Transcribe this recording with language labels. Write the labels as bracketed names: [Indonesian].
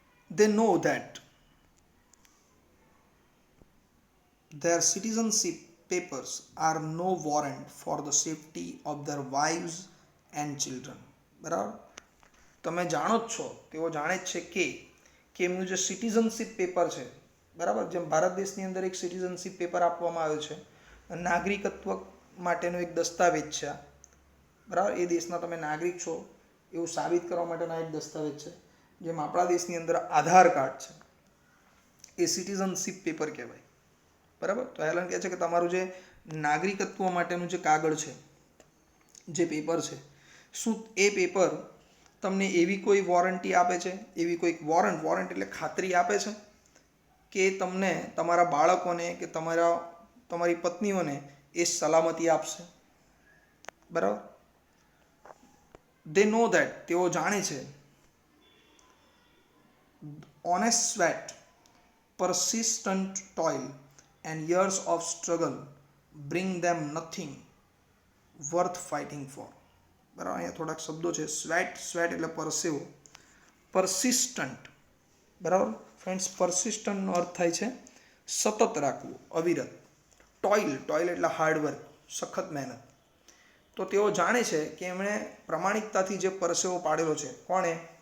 [English] They know that their citizenship papers are no warrant for the safety of their wives and children. [Gujarati] બરાબર, તમે જાણો જ છો, તેઓ જાણે જ છે કે એમનું જે સિટીઝનશીપ પેપર છે, બરાબર, જેમ ભારત દેશની અંદર એક સિટીઝનશીપ પેપર આપવામાં આવ્યો છે, નાગરિકત્વ માટેનો એક દસ્તાવેજ છે, બરાબર, એ દેશના તમે નાગરિક છો એવું સાબિત કરવા માટેના એક દસ્તાવેજ છે. જેમ આપણા દેશની અંદર આધાર કાર્ડ છે, એ સિટીઝનશીપ પેપર કહેવાય. બરાબર, તો હેલન કહે છે કે તમારું જે નાગરિકત્વ માટેનું જે કાગળ છે, જે પેપર છે, શું એ પેપર તમને એવી કોઈ વોરંટી આપે છે, એવી કોઈક વોરંટ એટલે ખાતરી આપે છે કે તમને તમારા બાળકોને કે તમારી પત્નીઓને એ સલામતી આપશે? બરાબર. [English] they know that, [Gujarati] તેઓ જાણે છે. [English] Honest sweat, persistent toil and years of struggle bring them nothing worth fighting for. [Gujarati] બરાબર, અહીંયા થોડાક શબ્દો છે. સ્વેટ એટલે પરસેવો, પરસિસ્ટન્ટ, બરાબર ફ્રેન્ડ્સ, પરસિસ્ટન્ટનો અર્થ થાય છે સતત રાખવું, અવિરત. ટોઇલ એટલે હાર્ડવર્ક, સખત મહેનત. તો તેઓ જાણે છે કે એમણે પ્રમાણિકતાથી જે પરસેવો પાડેલો છે, કોણે?